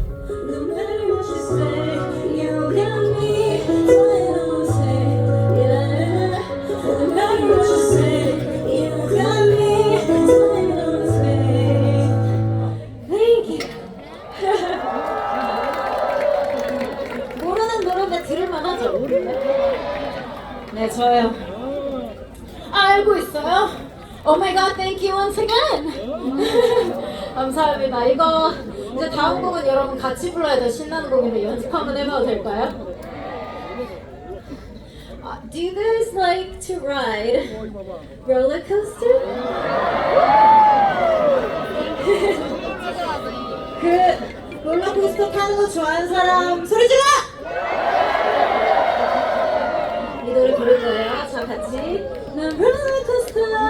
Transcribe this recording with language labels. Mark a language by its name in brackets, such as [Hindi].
[English] No matter what you say, you got me flying on faith, yeah. No matter what you say, you got me flying on faith. Thank you. [Korean] 모르는 노래인데 들을만 하죠? 네, 저요. 알고 있어요? [English] Oh my god, thank you once again. [Korean] 감사합니다. 이거 이제 다음 곡은 여러분 같이 불러야 더 신나는 곡인데 연습 한번 해봐도 될까요? [English] Do you guys like to ride roller coaster? [Korean] 그 롤러코스터 타는 거 좋아하는 사람 소리 질러! 이 노래 부를 거예요. 자, 같이 난 롤러코스터